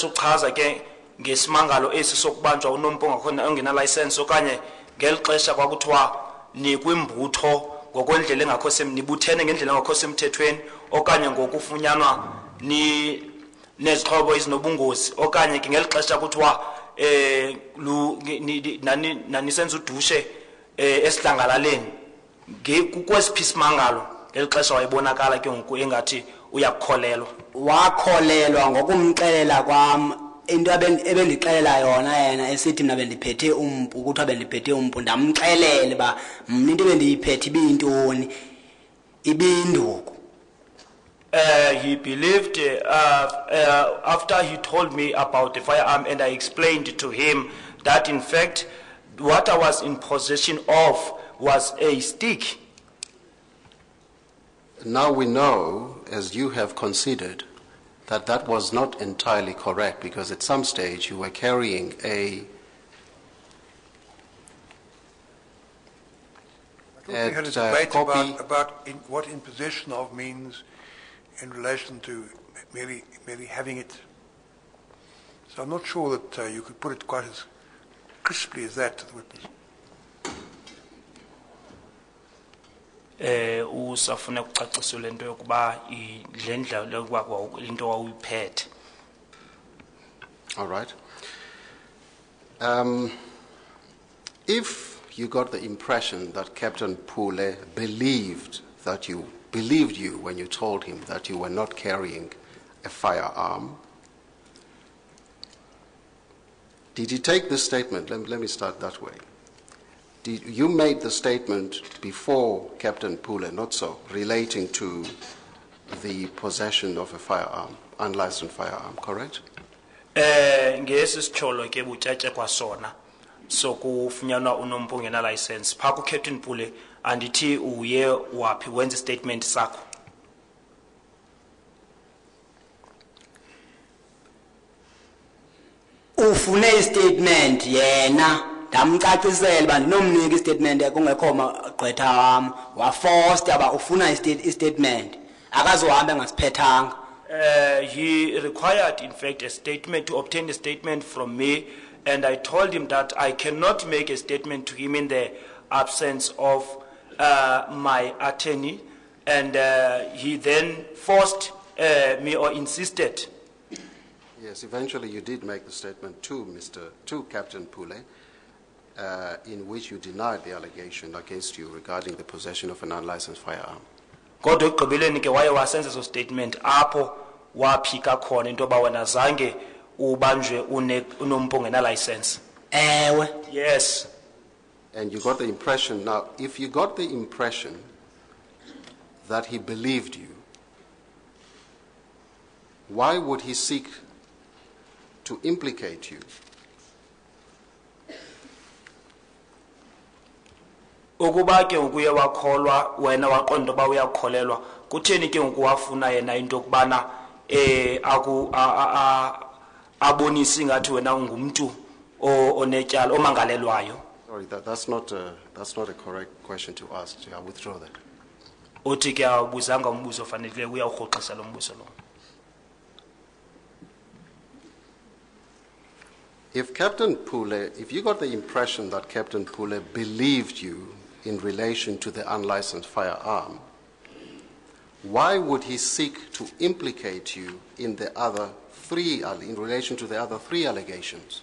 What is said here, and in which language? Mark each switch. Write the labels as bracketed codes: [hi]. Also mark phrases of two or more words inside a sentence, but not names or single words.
[xh] uchaza ke ngesimangalo esi sokubanjwa unompo ngakhona ongena license okanye ngelixesha kwakuthiwa nikwimbutho ngokwendlela engakho semnibuthene ngendlela engakho semthethweni okanye ngokufunyanwa ni nezixhobo ezinobungozi okanye ke ngelixesha kuthiwa nani senza udushe esidlangalaleni kukwesiphi isimangalo ngelixesha wayebonakala ke ngoku engathi uyakholelwa wakholelwa ngokumxelela kwam into ebendixelela yona yena esithi mina bendiphethe umpu ukuthi abendiphethe umpu ndamxelela ba mina into ebendiyiphethe ibiyintoni ibinduku. [en] He believed after he told me about the firearm and I explained to him that in fact what I was in possession of was a stick. Now we know, as you have considered, that that was not entirely correct, because at some stage you were carrying a We had a debate about what in possession of means in relation to merely having it. So I'm not sure that you could put it quite as crisply as that to the witness. [xh] Usafuna ukucaciswa lento yokuba idlendla lokuba into wawuyiphethe. [en] All right. If you got the impression that Captain Pule believed you when you told him that you were not carrying a firearm, did he take this statement? Let me start that way. You made the statement before Captain Pule, not so, relating to the possession of a firearm, unlicensed firearm, correct? [xh] Ngesi sicholo ke butyatyekwa kwasona sokufunyanwa unompo ongena license pha ku Captain Pule andithi uye waphi wenza statement sakho. Ufune statement yena ndamcacisela ba ndinomnika istatement ekungekho magqwetha wami waforced aba ufuna istatement akazohamba ngasiphethanga. [en] He required in fact a statement to obtain a statement from me, and I told him that I cannot make a statement to him in the absence of my attorney, and he then forced me or insisted. Yes, eventually you did make the statement to Captain Pule, in which you denied the allegation against you regarding the possession of an unlicensed firearm. [xh] Kodwa ekugqibeleni ke waye wasenza so statement apho waphika khona into ba wena zange ubanjwe unompo ongena license. Ewe. [en] Yes. And you got the impression, now if you got the impression that he believed you, why would he seek to implicate you? [xh] Ukuba ke ukuye wakholwa wena waqonda ba uyakholelwa kutheni ke ukuwafuna yena into okubana abonisi ngathi wena ungumuntu onetyala omangalelwayo. [en] Sorry, that's not a correct question to ask. I withdraw that. [xh] Uthi ke awubuzanga umbuzo ofanelekileyo uyawurhoxisa lo mbuzo lo. [en] If you got the impression that Captain Pule believed you in relation to the unlicensed firearm, why would he seek to implicate you in relation to the other three allegations?